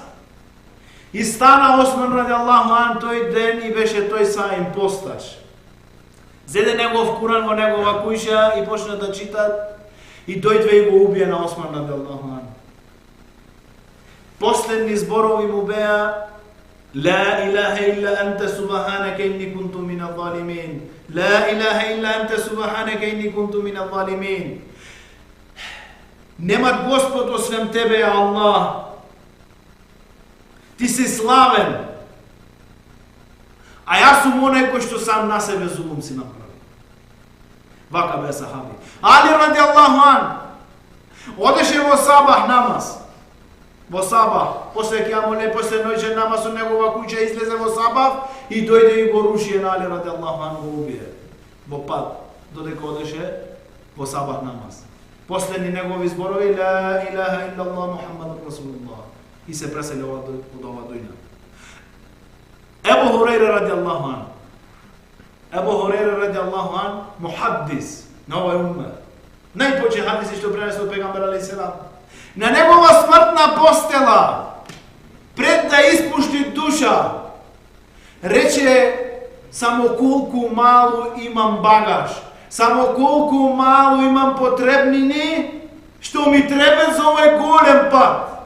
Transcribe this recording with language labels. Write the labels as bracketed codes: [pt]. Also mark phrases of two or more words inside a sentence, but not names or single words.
[mk] И стана Осман [ar] رضي الله عنه [mk] тој ден и беше тој саим постач. Зеде негов Куран во негова куќа и почна да читат и дојде и го убие на Осман [ar] رضي الله عنه. [mk] Последни зборови му беа: [ar] لا إله إلا أنت سبحانك إني كنت من الظالمين. لا إله إلا أنت سبحانك إني كنت من الظالمين. [mk] Немат Господ освен тебе, Аллах. Ти си славен. А јас сум оној кој што сам на себе зулум си направи. Вака бе сахаби. Али [ar] رضي الله عنه [mk] одеше во сабах намаз. Во сабах, после кијамуле, после ноќен намаз од негова куќа излезе во сабах и дојде и го руши на Али [ar] رضي الله عنه, [mk] го убие. Во пат, додека одеше во сабах намаз. Последни негови зборови: [ar] لا إله إلا الله محمد رسول الله. [mk] И се пресели од ова дуња. Ебу Хурейра [ar] رضي الله عنه. [mk] Ебу Хурейра [ar] رضي الله عنه, [mk] мухаддис на овој уммет. Најпоче хадиси што пренесе од пегамбер алейхиселам. На негова смртна постела, пред да испушти душа, рече: само колку малу имам багаж, само колку малу имам потребнини, што ми треба за овој голем пат.